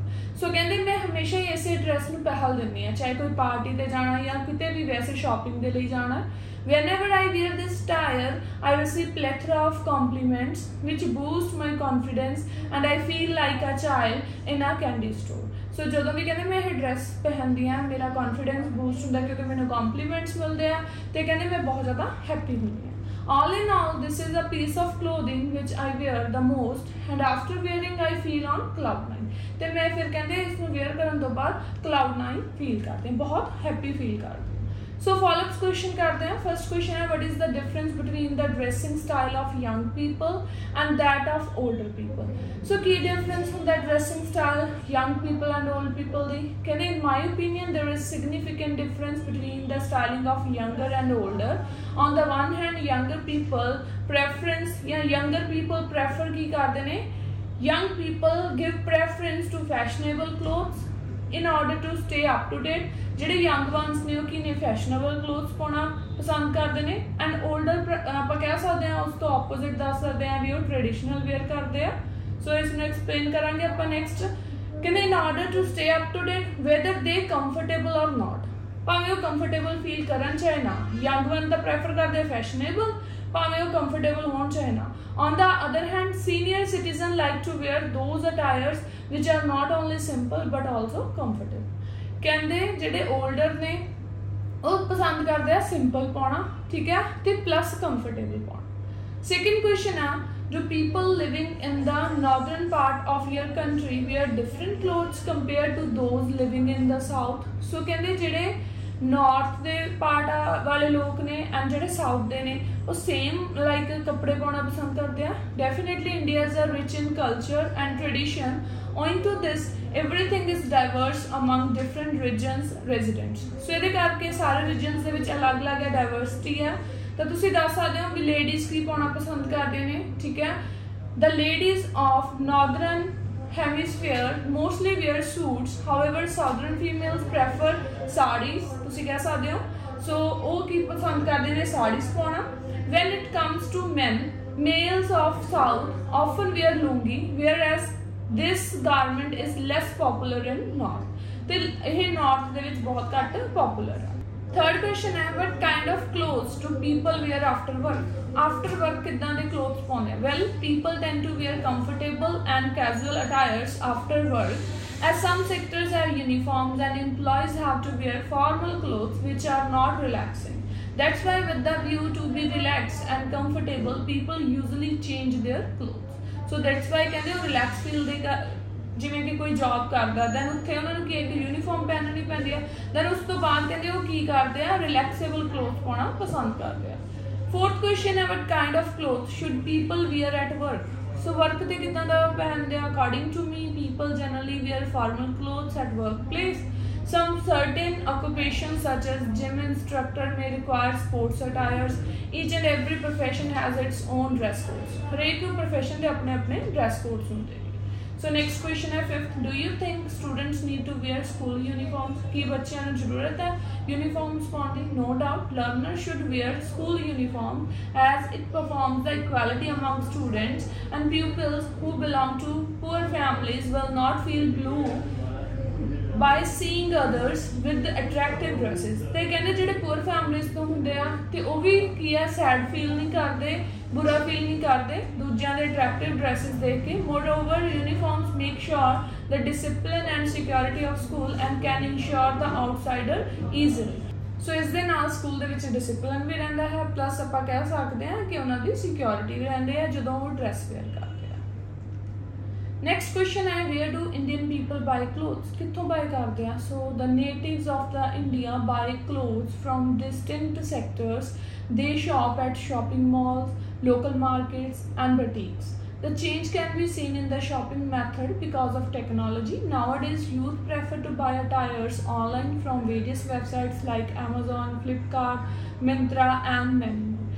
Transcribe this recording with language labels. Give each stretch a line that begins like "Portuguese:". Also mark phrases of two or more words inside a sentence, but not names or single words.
Punjabi: ਸੋ ਕਹਤੇ ਮੈਂ ਹਮੇਸ਼ਾ ਹੀ ਇਸੇ ਡ੍ਰੈਸ ਮੇਂ ਪਹਿਲ ਦਿੰਦੀ ਹਾਂ, ਚਾਹੇ ਕੋਈ ਪਾਰਟੀ ਤੇ ਜਾਣਾ ਯਾ ਕਿਤੇ ਭੀ ਵੈਸੇ ਸ਼ੌਪਿੰਗ ਕੇ ਲਿਏ ਜਾਣਾ।
English: Whenever I wear this attire, I receive plethora of compliments which boost my confidence and I feel like a child in a candy store।
Punjabi: सो ਜਦੋਂ ਵੀ ਕਹਿੰਦੇ ਮੈਂ ਇਹ ਡਰੈਸ ਪਹਿਨਦੀ ਹਾਂ ਮੇਰਾ
English: confidence boost
Punjabi: ਹੁੰਦਾ ਕਿਉਂਕਿ ਮੈਨੂੰ ਕੰਪਲੀਮੈਂਟਸ ਮਿਲਦੇ ਆ ਤੇ ਕਹਿੰਦੇ ਮੈਂ ਬਹੁਤ ਜ਼ਿਆਦਾ ਹੈਪੀ ਹੁੰਦੀ ਹਾਂ।
English: All in all, this is a piece of clothing which I wear the most and after wearing I feel on cloud nine।
Punjabi: ਤੇ ਮੈਂ ਫਿਰ ਕਹਿੰਦੇ ਇਸ ਨੂੰ ਵੇਅਰ ਕਰਨ ਤੋਂ ਬਾਅਦ
English: cloud nine feel
Punjabi: ਕਰਦੇ ਹਾਂ, ਬਹੁਤ
English: happy feel
Punjabi: ਕਰਦੇ ਹਾਂ।
Hindi: सो
English: follow-up question
Hindi: करते हैं।
English: first question है what is the difference between the dressing style of young people and that of older people. so की difference होंदा dressing style young people and old people
Punjabi: ਦੀ, ਕਹਤੇ
English: in my opinion there is significant difference between the styling of younger and older. on the one hand younger people preference या younger people prefer
Hindi: की करते हैं,
English: young people give preference to fashionable clothes in order to stay up to date
Punjabi: ਜਿਹੜੇ ਯੰਗ ਵਨਸ ਨੇ ਉਹ ਕੀ ਨੇ ਫੈਸ਼ਨੇਬਲ ਕਲੋਥਸ ਪਾਉਣਾ ਪਸੰਦ ਕਰਦੇ ਨੇ ਐਂਡ 올ਡਰ ਆਪਾਂ ਕਹਿ ਸਕਦੇ ਹਾਂ ਉਸ ਤੋਂ ਆਪੋਜ਼ਿਟ ਦੱਸ ਸਕਦੇ ਹਾਂ ਵੀ ਉਹ ਟ੍ਰੈਡੀਸ਼ਨਲ ਵੇਅਰ ਕਰਦੇ ਆ। ਸੋ ਇਸ ਨੂੰ ਐਕਸਪਲੇਨ ਕਰਾਂਗੇ ਆਪਾਂ ਨੈਕਸਟ।
English: ਕਹਿੰਦੇ in order to stay up to date whether they comfortable or not,
Punjabi: ਭਾਵੇਂ ਉਹ ਕੰਫਰਟੇਬਲ ਫੀਲ ਕਰਨ ਚਾਹੇ ਨਾ।
English: young one
Punjabi: ਤਾਂ ਪ੍ਰੈਫਰ ਕਰਦੇ ਫੈਸ਼ਨੇਬਲ, ਭਾਵੇਂ ਉਹ ਕੰਫਰਟੇਬਲ ਹੋਣ ਚਾਹੇ ਨਾ।
English: On the other hand, senior citizens like to wear those attires which are not only simple but also comfortable।
Punjabi: ਕਹਿੰਦੇ ਜਿਹੜੇ 올ਡਰ ਨੇ ਉਹ ਪਸੰਦ ਕਰਦੇ ਆ ਸਿੰਪਲ ਪਾਉਣਾ, ਠੀਕ ਹੈ, ਤੇ ਪਲੱਸ ਕੰਫਰਟੇਬਲ ਪਾਉਣਾ।
English: second question
Punjabi: ਆ ਜੋ
English: people living in the northern part of your country wear different clothes compared to those living in the south।
Punjabi: ਸੋ ਕਹਿੰਦੇ ਜਿਹੜੇ ਨੌਰਥ ਦੇ ਪਾਰਟ ਵਾਲੇ ਲੋਕ ਨੇ ਐਂਡ ਜਿਹੜੇ ਸਾਊਥ ਦੇ ਨੇ ਉਹ
English: same like
Punjabi: ਕੱਪੜੇ ਪਾਉਣਾ ਪਸੰਦ ਕਰਦੇ ਆ।
English: definitely India is rich in culture and tradition, owing to this everything is diverse among different regions residents।
Punjabi: ਸੋ ਇਹਦੇ ਕਰਕੇ ਸਾਰੇ ਰੀਜਨਸ ਦੇ ਵਿੱਚ ਅਲੱਗ-ਅਲੱਗ ਹੈ, ਡਾਇਵਰਸਿਟੀ ਹੈ। ਤਾਂ ਤੁਸੀਂ ਦੱਸ ਸਕਦੇ ਹੋ ਵੀ ਲੇਡੀਜ਼ ਕੀ ਪਾਉਣਾ ਪਸੰਦ ਕਰਦੇ ਨੇ, ਠੀਕ ਹੈ।
English: The ladies of northern hemisphere mostly wear suits, however southern females prefer sarees,
Punjabi: ਤੁਸੀਂ ਕਹਿ ਸਕਦੇ ਹੋ। ਸੋ ਉਹ ਕੀ ਪਸੰਦ ਕਰਦੇ ਨੇ, ਸਾੜੀਜ਼ ਪਾਉਣਾ।
English: When it comes to men, males of south often wear lungi, whereas this garment is less popular in north।
Punjabi: ਤੇ ਇਹ ਨਾਰਥ ਦੇ ਵਿੱਚ ਬਹੁਤ ਘੱਟ ਪਪੂਲਰ ਹੈ।
English: third question
Punjabi: ਹੈ
English: what kind of clothes do people wear after work? After work
Punjabi: ਕਿੱਦਾਂ ਦੇ clothes ਪਾਉਂਦੇ ਆ?
English: Well, people tend to wear comfortable and casual attires after work, as some sectors have uniforms and employees have to wear formal clothes which are not relaxing। That's why with the view to be relaxed and comfortable, people usually change their clothes।
Punjabi: ਸੋ
English: that's why
Punjabi: ਕਹਿੰਦੇ ਉਹ
English: relax feel
Punjabi: ਦੇ ਜਿਵੇਂ ਕਿ ਕੋਈ ਜੌਬ ਕਰਦਾ ਦੈਨ ਉੱਥੇ ਉਹਨਾਂ ਨੂੰ ਕੀ ਇੱਕ ਯੂਨੀਫਾਰਮ ਪਹਿਨਣੀ ਪੈਂਦੀ ਹੈ, ਦੈਨ ਉਸ ਤੋਂ ਬਾਅਦ ਕਹਿੰਦੇ ਉਹ ਕੀ ਕਰਦੇ ਆ,
English: relaxable cloth
Punjabi: ਪਾਉਣਾ ਪਸੰਦ ਕਰਦੇ ਆ।
English: fourth question
Punjabi: ਹੈ
English: what kind of clothes should people wear at work?
Punjabi: ਸੋ ਵਰਕ ਤੇ ਕਿੱਦਾਂ ਦਾ ਪਹਿਨਦੇ ਆ?
English: according to me people generally wear formal clothes at workplace। Some certain occupations such as gym instructor may require sports attires। Each and every profession has its own dress codes।
Punjabi: ਹਰੇਕ profession ਦੇ ਆਪਣੇ ਆਪਣੇ
English: dress codes
Punjabi: ਹੁੰਦੇ ਨੇ।
English: So next question ਹੈ fifth, do you think students need to wear school uniforms?
Punjabi: ਕੀ ਬੱਚਿਆਂ ਨੂੰ ਜ਼ਰੂਰਤ ਹੈ uniforms ਪਾਉਣ ਦੀ?
English: No doubt, learners should wear school uniform as it performs the equality among students, and pupils who belong to poor families will not feel blue by seeing others with attractive dresses।
Punjabi: ਤੇ ਕਹਿੰਦੇ ਜਿਹੜੇ
English: poor families
Punjabi: ਤੋਂ ਹੁੰਦੇ ਆ ਤੇ ਉਹ ਵੀ ਕੀ ਆ,
English: sad feel
Punjabi: ਨਹੀਂ ਕਰਦੇ, ਬੁਰਾ ਫੀਲ ਨਹੀਂ ਕਰਦੇ ਦੂਜਿਆਂ ਦੇ
English: attractive dresses
Punjabi: ਦੇਖ ਕੇ।
English: Moreover uniforms make sure the discipline and security of school and can ensure the outsider easily.
Punjabi: ਸੋ ਇਸ ਦੇ ਨਾਲ ਸਕੂਲ ਦੇ ਵਿੱਚ ਡਿਸਿਪਲਿਨ ਵੀ ਰਹਿੰਦਾ ਹੈ, ਪਲੱਸ ਆਪਾਂ ਕਹਿ ਸਕਦੇ ਹਾਂ ਕਿ ਉਹਨਾਂ ਦੀ ਸਿਕਿਉਰਿਟੀ ਵੀ ਰਹਿੰਦੀ ਹੈ ਜਦੋਂ ਉਹ
English: dress wear
Punjabi: ਕਰਦੇ।
English: Next question है where do Indian people buy clothes?
Hindi: कित्थों buy करते हैं?
English: So the natives of the India buy clothes from distinct sectors। They shop at shopping malls, local markets and boutiques। The change can be seen in the shopping method because of technology। Nowadays youth prefer to buy attires online from various websites like Amazon, Flipkart, Myntra and many more।